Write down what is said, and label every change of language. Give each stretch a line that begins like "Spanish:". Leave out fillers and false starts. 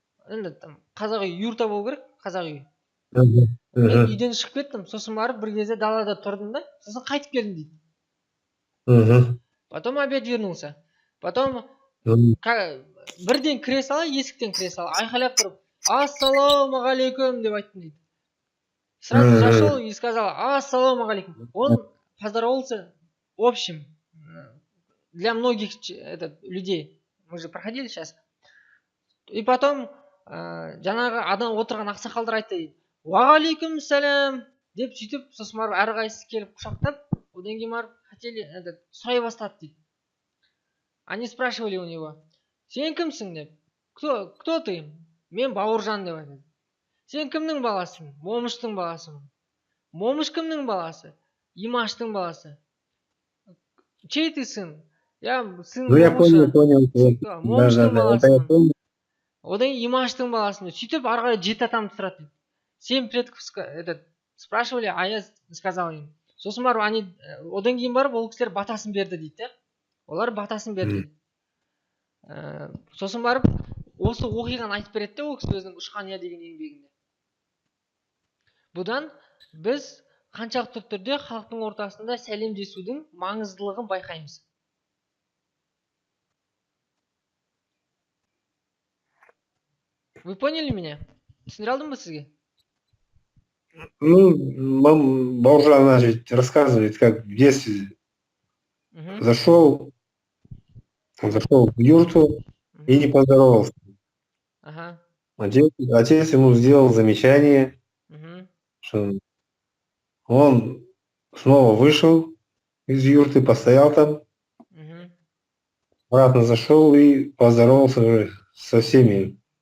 Kazakh: Енді там қазақ үй юрта болу керек, қазақ үй. Мен үйден шығып кеттім, сосын барып бір кезде далада тұрдым да, сосын қайтып келдім дейді.
Russian: Потом опять вернулся. Потом
Kazakh: бірден кіре сала, есіктен кіре сала, айқайлап тұрып, ассалаумағалейкум деп айттым дейді.
Russian: Сразу зашел и сказал, ассалаумағалейкум. Он поздоровался общим для многих людей. Мы же проходили сейчас. И потом
Kazakh: жаңағы адам отырған ақсақалдар айтты дейді. Уағалейкум сәлем деп сөйтіп, сосын барып әрқайсысы келіп құшақтап, одан кейін барып хотели сұрай бастады дейді.
Russian: Они спрашивали у него,
Kazakh: сен кімсің деп?
Russian: Кто ты?
Kazakh: Мен Бауыржан деп айтады. Сен кімнің баласың? Момыштың баласымын. Момыш кімнің баласы? Имаштың баласы.
Russian: Чей ты сын? Я сын Момыша. Я понял.
Kazakh: Момыштың баласымын. Одан Имаштың баласымын. Сөйтіп ары қарай 7 атамды сұрады.
Russian: 7 предков спрашивали, а я сказал им.
Kazakh: Сосын барып, они одан кейін барып ол кісілер батасын берді дейді. Олар батасын берді. Сосын барып осы оқиғаны айтып береді ол кісі өзінің Ұшқан ұя деген еңбегінде. Бұдан біз қаншалықты түрде халықтың ортасында сәлемдесудің маңыздылығын байқаймыз.
Russian: Вы поняли меня?
Kazakh: Түсіндіре алдым ба сізге?
Russian: Ну, Бауыржан рассказывает, как в детстве зашел в юрту и не поздоровался. Отец ему сделал замечание, что он снова вышел из юрты, постоял там, обратно зашел и поздоровался уже со всеми.